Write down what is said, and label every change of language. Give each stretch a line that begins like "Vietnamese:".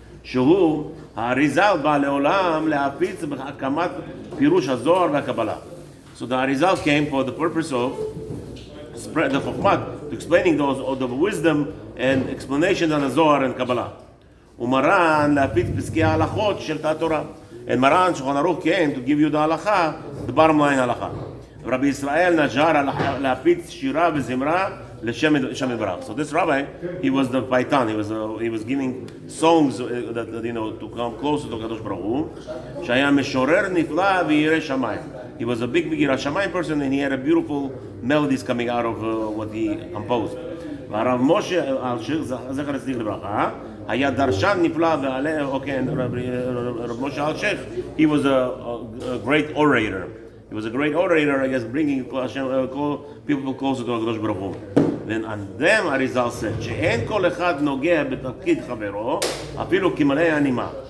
Hebrew: שהוא האריזל בא לעולם להפיץ בהקמת פירוש הזוהר והקבלה.
English: So the Arizal came for the purpose of spread the Chokhmah, explaining the wisdom and explanations on the Zohar and Kabbalah.
Hebrew: Umaran להפיץ פסקי ההלכות של תורה.
English: And Maran Shulchan Aruch came to give you the halacha, the bottom line halacha.
Hebrew: Rabbi Israel Najjar להפיץ שירה וזמרה לשם יתברך.
English: So this rabbi, he was the paitan. He was giving songs that to come closer to Kadosh Baruch Hu.
Hebrew: שהיה משורר נפלא וירא שמיים.
English: He was a big Yirat Shamayim person, and he had a beautiful melodies coming out of what he composed.
Hebrew: והרב משה אלשיך, זכר צדיק לברכה, היה דרשן נפלא ועלה,
English: okay, and Rav Moshe Alshich, he was a great orator. He was a great orator, I guess, bringing people closer to Kadosh Baruch Hu. Then on them Arizal said,
Hebrew: שאין כל אחד נוגע בתפקיד חברו, אפילו כמלא הנימה.